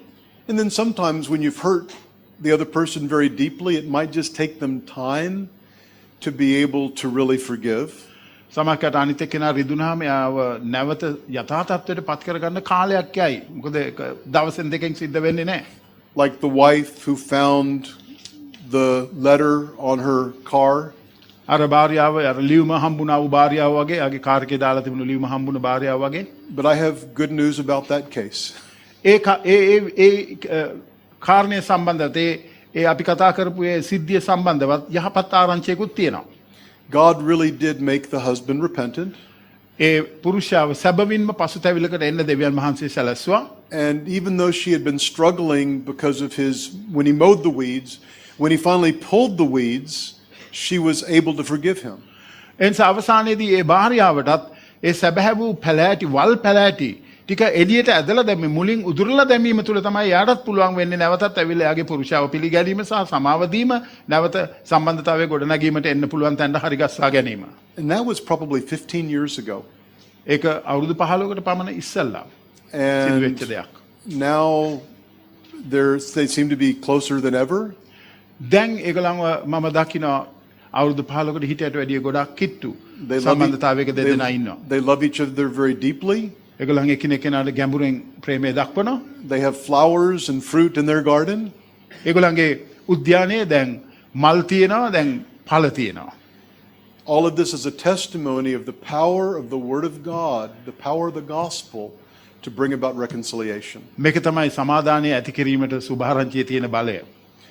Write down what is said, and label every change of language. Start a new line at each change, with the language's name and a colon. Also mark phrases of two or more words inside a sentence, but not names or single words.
English: And then sometimes when you've hurt the other person very deeply, it might just take them time to be able to really forgive.
Sinhala: සමහරකට අනිත් එක්කෙනා රිදුනහම යාව නැවත යථා තත්ත්වයට පත් කරගන්න කාලයක් යයි. මොකද ඒක දවසෙන් දෙකකින් සිද්ධ වෙන්නේ නැහැ.
English: Like the wife who found the letter on her car.
Sinhala: අර භාර්යාව අර ලියුම හම්බුණා වූ භාර්යාව වගේ ආගේ කාර් එකේ දාලා තිබුණු ලියුම හම්බුණ භාර්යාව වගේ.
English: But I have good news about that case.
Sinhala: ඒ කාරණේ සම්බන්ධව ඒ අපි කතා කරපු ඒ සිද්ධිය සම්බන්ධවත් යහපත් ආරංචියකුත් තියෙනවා.
English: God really did make the husband repentant.
Sinhala: ඒ පුරුෂයාව සැබවින්ම පසුතැවිල්ලකට එන්න දෙවියන් වහන්සේ සැලැස්සුවා.
English: And even though she had been struggling because of when he mowed the weeds, when he finally pulled the weeds, she was able to forgive him.
Sinhala: එනිසා අවසානයේදී ඒ භාර්යාවටත් ඒ සැබෑ වූ පැලෑටි වල් පැලෑටි ටික එළියට ඇදලා දැම්මේ මුලින් උදුරලා දැමීම තුළ තමයි යාටත් පුළුවන් වෙන්නේ නැවතත් ඇවිල්ලා යාගේ පුරුෂයාව පිළිගැනීම සහ සමාව දීම නැවත සම්බන්ධතාවයේ ගොඩනැගීමට එන්න පුළුවන් තැනට හරි ගස්සා ගැනීම.
English: And that was probably 15 years ago.
Sinhala: ඒක අවුරුදු 15කට පමණ ඉස්සෙල්ලා සිදු වෙච්ච දෙයක්.
English: Now they seem to be closer than ever.
Sinhala: දැන් ඒගොල්ලන්ව මම දකිනවා අවුරුදු 15කට හිටියට වැඩිය ගොඩක් කිට්ටු සම්බන්ධතාවයක දෙදෙනා ඉන්නවා.
English: They love each other very deeply.
Sinhala: ඒගොල්ලන් එකිනෙකාට ගැඹුරින් ප්‍රේමය දක්වනවා.
English: They have flowers and fruit in their garden.
Sinhala: ඒගොල්ලන්ගේ උද්‍යානයේ දැන් මල් තියෙනවා, දැන් ඵල තියෙනවා.
English: All of this is a testimony of the power of the Word of God, the power of the gospel to bring about reconciliation.
Sinhala: මේක තමයි සමාදානය ඇති කිරීමට සුභාරංචියේ තියෙන බලය.